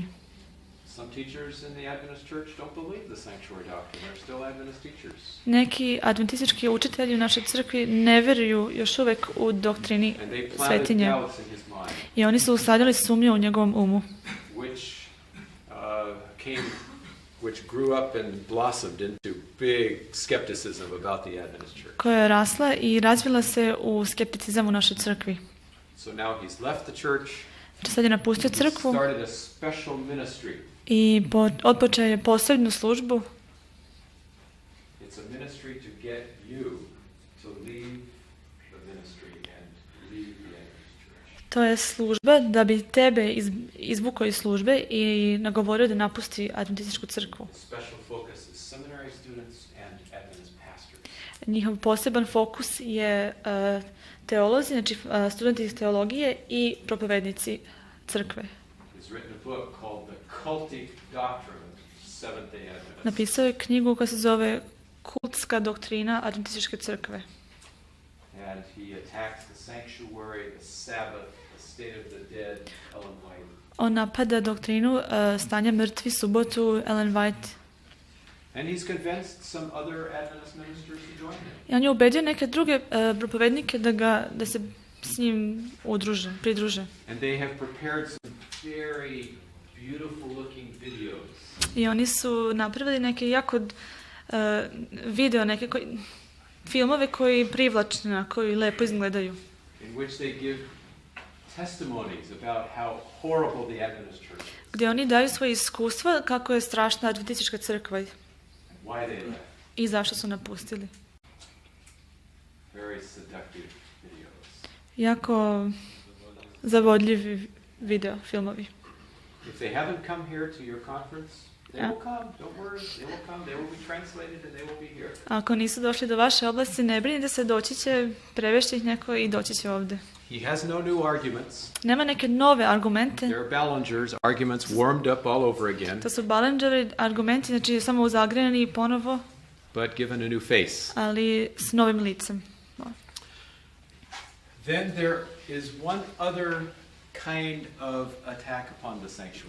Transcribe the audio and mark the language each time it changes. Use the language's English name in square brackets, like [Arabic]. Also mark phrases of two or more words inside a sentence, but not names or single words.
[English] Some teachers in the Adventist church don't believe the sanctuary doctrine. They're still Adventist teachers. [Serbian] Neki adventistički učitelji u našoj crkvi ne vjeruju još uvijek u doktrini [English] And they planted [Serbian] svetinje. [English] doubts in his mind, [Serbian] I oni su usadili sumnju u njegovom umu. [English] which came which grew up and blossomed into big skepticism about the Adventist church. [Serbian] koja je rasla i razvila se u skepticizam u našoj crkvi. [English] So now he's left the church. [Serbian] Sad je napustio crkvu [English] Started a special ministry. [Serbian] i otpočeo je posebnu službu. [English] It's a ministry to get you to leave the ministry and leave the Adventist church. [Serbian] To je služba da bi tebe izvukao iz službe i nagovorio da napusti adventističku crkvu. [English] Special focus is seminary students and Adventist pastors. [Serbian] Njihov poseban fokus je teolozi, znači studenti iz teologije i propovednici crkve. [English] He's written a book called The Cultic Doctrine of Seventh-day Adventists. [Serbian] Napisao je knjigu koja se zove Kultska doktrina adventističke crkve. [English] And he attacks the sanctuary, the Sabbath, the state of the dead, Ellen White. [Serbian] On napada doktrinu stanja mrtvi, subotu, Ellen White. [English] And he's convinced some other Adventist ministers to join him. [Serbian] I on je ubedio neke druge propovednike da se s njim pridruže. [English] And they have prepared some very beautiful looking videos. [Serbian] I oni su napravili neke jako filmove koji privlačni, koji lepo izgledaju. [English] In which they give testimonies about how horrible the Adventist church is. [Serbian] Gdje oni daju svoje iskustva kako je strašna adventistička crkva [English] And why they left. [Serbian] i zašto su napustili. [English] Very seductive videos. [Serbian] Jako zavodljivi filmovi. [English] If they haven't come here to your conference, they will come. Don't worry, they will come. They will be translated and they will be here. [Serbian] Ako nisu došli do vaše oblasti, ne brinite se, doći će, prevešći ih neko i doći će ovdje. [English] He has no new arguments. [Serbian] Nema neke nove argumente. [English] They're Ballinger's arguments warmed up all over again, [Serbian] To su Ballingerovi argumenti, znači samo uzagrejeni i ponovo, [English] but given a new face. [Serbian] ali s novim licem. [English] Then there is one other kind of attack upon the sanctuary.